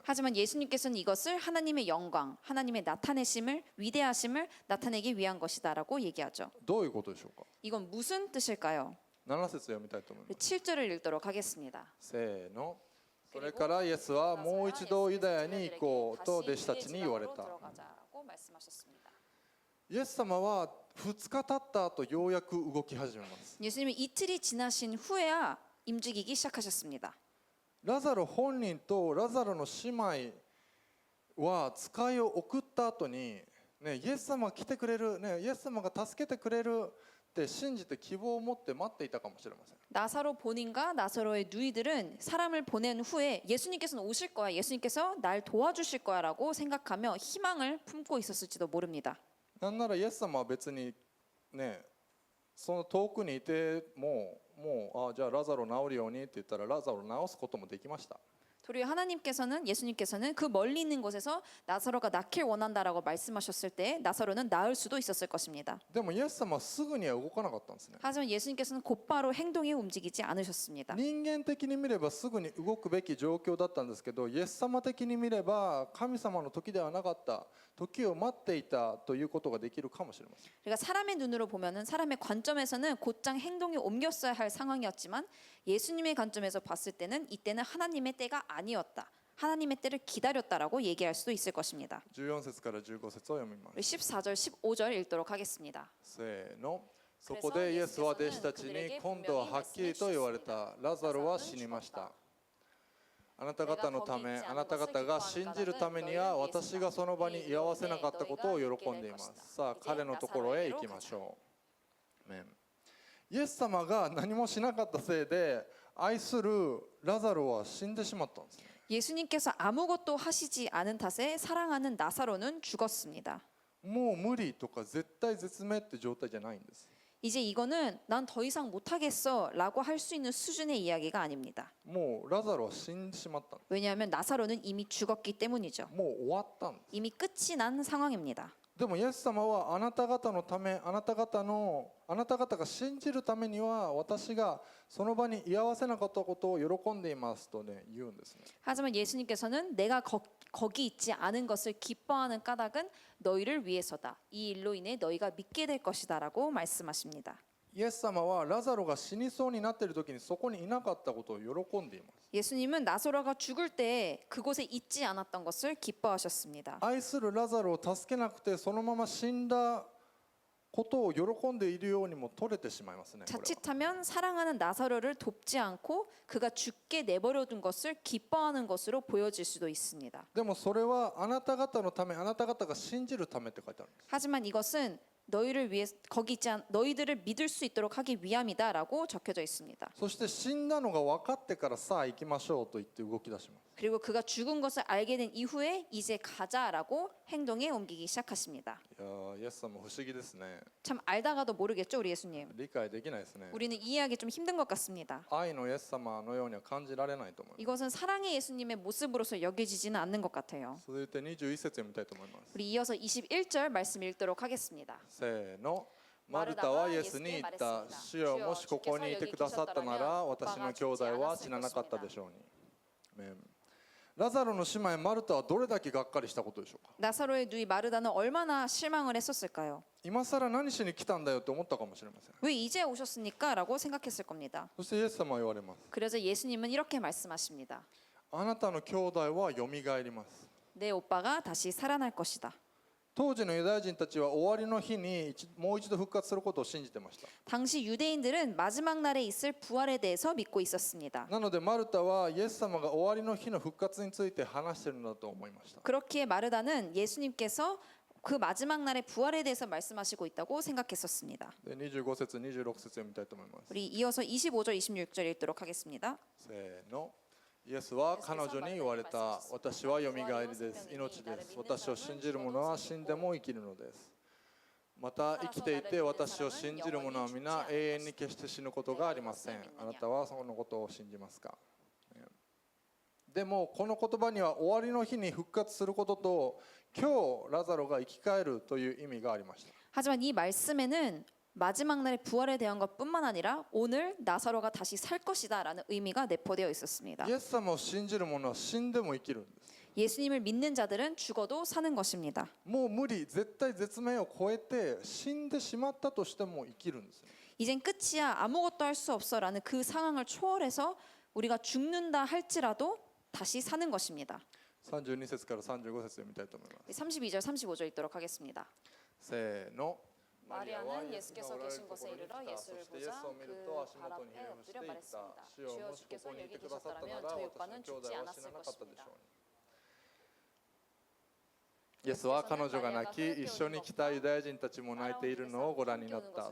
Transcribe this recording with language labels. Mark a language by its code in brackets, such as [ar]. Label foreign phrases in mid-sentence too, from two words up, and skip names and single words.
[ko] 하지만 예수님께서는 이것을 하나님의 영광, 하나님의 나타내심을, 위대하심을 나타내기 위한 것이다라고 얘기하죠. [ja] どういうことでしょうか。 [ko] 이건 무슨 뜻일까요? [ja] 7 節読みたいと思います。 [ko] 7절을 읽도록 하겠습니다. [ja] せーの。それからイエスはもう一度ユダヤに行こうと弟子たちに言われた。イエス様は2日経った後ようやく動き始めます。 [ko] 예수님이 이틀이 지나신 후에야 움직이기 시작하셨습니다. [ja] ラザロ本人とラザロの姉妹は使いを送った後に、ね、イエス様が来てくれる、ね、イエス様が助けてくれるって信じて希望を持って待っていたかもしれません。 [ko] 나사로 본인과 나사로의 누이들은 사람을 보낸 후에 예수님께서는 오실 거야, 예수님께서 날 도와주실 거야라고 생각하며 희망을 품고 있었을지도 모릅니다. [ja] なんならイエス様は別にね、その遠くにいてもじゃあラザロ治るようにって言ったらラザロ治すこともできました。 [ko] 도리어 예수님께서는 그 멀리 있는 곳에서 나사로가 낫길 원한다라고 말씀하셨을 때 나사로는 나을 수도 있었을 것입니다. [ja] でもイエス様はすぐには動かなかったんですね。 [ko] 하지만 예수님께서는 곧바로 행동에 움직이지 않으셨습니다. [ja] 人間的に見ればすぐに動くべき状況だったんですけど、イエス様的に見れば神様の時ではなかった、時を待っていたということができるかもしれません。 [ko] 그러니까 사람의 눈으로 보면은, 사람의 관점에서는 곧장 행동에 옮겼어야 할 상황이었지만 예수님의 관점에서 봤을 때는 이때는 하나님의 때가 아니었다, 하나님의 때를 기다렸다라고 얘기할 수도 있을 것입니다. [ja] 14 節から15節を読みます。 [ko] 14절, 15절 읽도록 하겠습니다. [ja] せーの。そこでイエスは弟子たちに今度ははっきりと言われた。ラザロは死にました。あなた方のため、あなた方が信じるためには私がその場に居合わせなかったことを喜んでいます。さあ彼のところへ行きましょう。アメン。イエス様が何もしなかったせいで愛するラザロは死んでしまったんです。 [ko] 예수님께서 아무것도 하시지 않은 탓에 사랑하는 나사로는 죽었습니다. [ja] もう無理とか絶対絶命って状態じゃないんです。 [ko] 이제 이거는 난 더 이상 못하겠어 라고 할 수 있는 수준의 이야기가 아닙니다. [ja] もうラザロは死んでしまったんです。 [ko] 왜냐하면 나사로는 이미 죽었기 때문이죠. [ja] もう終わったんです。 [ko] 이미 끝이 난 상황입니다. [ja] でもイエス様はあなた方のため、あなた方が信じるためには私がその場に居合わせなかったことを喜んでいますとね、言うんですね。 [ko] 하지만 예수님께서는 내가 거기 있지 않은 것을 기뻐하는 까닭은 너희를 위해서다. 이 일로 인해 너희가 믿게 될 것이다라고 말씀하십니다. [ja] イエス様はラザロが死にそうになっている時にそこにいなかったことを喜んでいます。 [ko] 예수님은 나사로가 죽을 때 그곳에 있지 않았던 것을 기뻐하셨습니다. [ja] 愛するラザロを助けなくてそのまま死んだことを喜んでいるようにも取れてしまいますね。これは [ko] 자칫하면 사랑하는 나사로를 돕지 않고 그가 죽게 내버려둔 것을 기뻐하는 것으로 보여질 수도 있습니다. [ja] でもそれはあなた方のため、あなた方が信じるためって書いてあるんです。 [ko] 하지만 이것은 너희를 위해 거기 있지 않 너희들을 믿을 수 있도록 하기 위함이다라고 적혀져 있습니다. [ja] そして死んだのが分かってからさあ行きましょうと言って動き出します。 [ko] 그리고 그가 죽은 것을 알게 된 이후에 이제 가자라고 행동에 옮기기 시작하십니다. [ja] いやーイエス様不思議ですね。 [ko] 참 알다가도 모르겠죠, 우리 예수님. [ja] 理解できないですね。 [ko] 우리는 이해하기 좀 힘든 것 같습니다. [ja] 愛のイエス様のようには感じられないと思います。 [ko] 이것은 사랑의 예수님의 모습으로서 여겨지지는 않는 것 같아요. [ja] 続いて21節読みたいと思います。 [ko] 우리 이어서 21절 말씀 읽도록 하겠습니다. [ja] せーの。マルタはイエスに言った。主よ、もしここにいてくださったなら私の兄弟は死ななかったでしょうに。アメン。ラザロの姉妹マルタはどれだけがっかりしたことでしょうか。 [ko] 나사로의 누이 마르다는 얼마나 실망을 했었을까요? [ja] 今更何しに来たんだよって思ったかもしれません。 [ko] 왜 이제 오셨습니까? 라고 생각했을 겁니다. [ja] そしてイエス様は言われます。 [ko] 그래서 예수님은 이렇게 말씀하십니다. [ja] あなたの兄弟はよみがえります。 [ko] 내 오빠가 다시 살아날 것이다. [ja] 当時のユダヤ人たちは終わりの日にもう一度復活することを信じてました。 [ko] 당시 유대인들은 마지막 날에 있을 부활에 대해서 믿고 있었습니다. [ja] なのでマルタはイエス様が終わりの日の復活について話しているのだと思いました。 [ko] 그렇기에 마르다는 예수님께서 그 마지막 날의 부활에 대해서 말씀하시고 있다고 생각했었습니다. [ja] で25節26節読みたいと思います。 [ko] 우리 이어서 25절 26절 읽도록 하겠습니다. [ja] せーの。イエスは彼女に言われた。私はよみがえりです。命です。私を信じる者は死んでも生きるのです。また生きていて私を信じる者は皆永遠に決して死ぬことがありません。あなたはそのことを信じますか。でもこの言葉には終わりの日に復活することと今日ラザロが生き返るという意味がありました。 [ko] 하지만 이 말씀에는 마지막 날의 부활에 대한 것뿐만 아니라 오늘 나사로가 다시 살 것이다라는 의미가 내포되어 있었습니다. [ja] イエス様を信じる者は死んでも生きるんです。 [ko] 예수님을 믿는 자들은 죽어도 사는 것입니다. [ja] もう無理、絶対絶命を超えて死んでしまったとしても生きるんです。 [ko] 이젠 끝이야 아무것도 할 수 없어라는 그 상황을 초월해서 우리가 죽는다 할지라도 다시 사는 것입니다. [ja] 32 節から35節読みたいと思います。 [ko] 32절 35절 읽도록 하겠습니다. [ja] せーの。 [ko] 마리아는 예수께서 계신 곳에 이르러 예수를 보자 그 발 앞에 엎드려 말했습니다. 주여 주께서 여기 계셨더라면 저희 오빠는 죽지 않았을 것입니다. [ja] イエスは彼女が泣き、一緒に来たユダヤ人たちも泣いているのをご覧になった。